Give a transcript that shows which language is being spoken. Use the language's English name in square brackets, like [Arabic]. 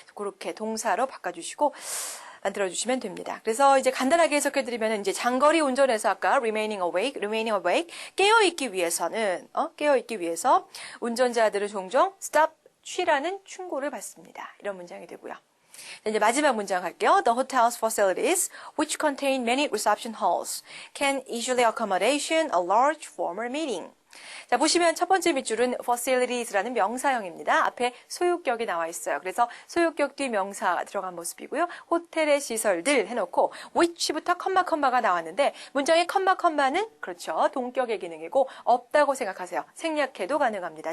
[Korean] 그렇게 동사로 바꿔주시고 만들어주시면 됩니다. 그래서 이제 간단하게 해석해드리면 이제 장거리 운전에서 아까 [English] remaining awake, [Korean] 깨어있기 위해서 운전자들은 종종 stop, 쉬라는 충고를 받습니다. 이런 문장이 되고요. 이제 마지막 문장 할게요. [English] The hotel's facilities, which contain many reception halls, can easily accommodation a large formal meeting. [Korean] 자, 보시면 첫 번째 밑줄은 facilities라는 명사형입니다. 앞에 소유격이 나와 있어요. 그래서 소유격 뒤 명사가 들어간 모습이고요. 호텔의 시설들 해놓고 which부터 컴마가 나왔는데 문장의 컴마는 그렇죠. 동격의 기능이고 없다고 생각하세요. 생략해도 가능합니다.